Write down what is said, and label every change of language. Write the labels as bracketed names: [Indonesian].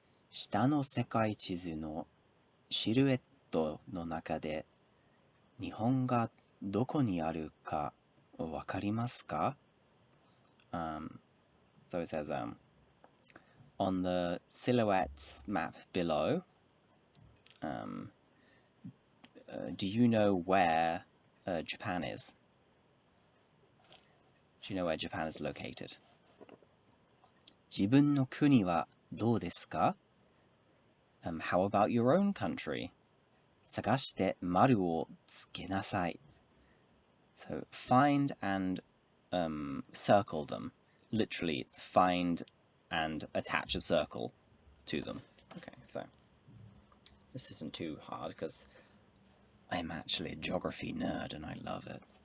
[Japanese] 下の世界地図のシルエットの中で日本がどこにあるかわかりますか? [English] So it says, on the silhouettes map below, do you know where Japan is? Do you know where Japan is located? [Japanese] 自分の国はどうですか? [English] How about your own country? [Japanese] 探して丸をつけなさい. [English] So find and circle them. Literally, it's find and attach a circle to them. Okay, so this isn't too hard because I'm actually a geography nerd and I love it.